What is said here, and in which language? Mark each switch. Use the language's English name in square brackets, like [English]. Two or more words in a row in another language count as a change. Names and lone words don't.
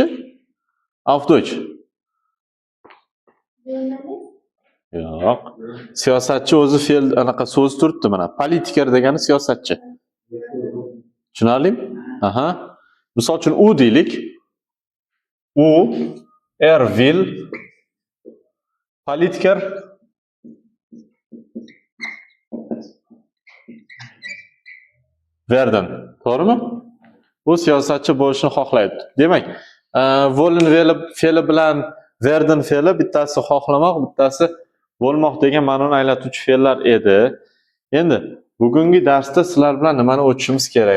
[German] Auf Deutsch. [Uzbek] Yo'q. Siyosatchi o'zi fe'l anaqa so'z turibdi mana. Politiker degani siyosatchi. Tushunarlimi? Misol uchun u deylik. [German] U will Politiker werden. [Uzbek] To'g'rimi? Bu siyosatchi bo'lishni xohlaydi. Demak, wollen fe'li bilan werden fe'li bittasi xohlamoq, bittasi bo'lmoq degan ma'noni anglatuvchi fe'llar edi. Endi bugungi darsda sizlar bilan nimani o'tishimiz kerak?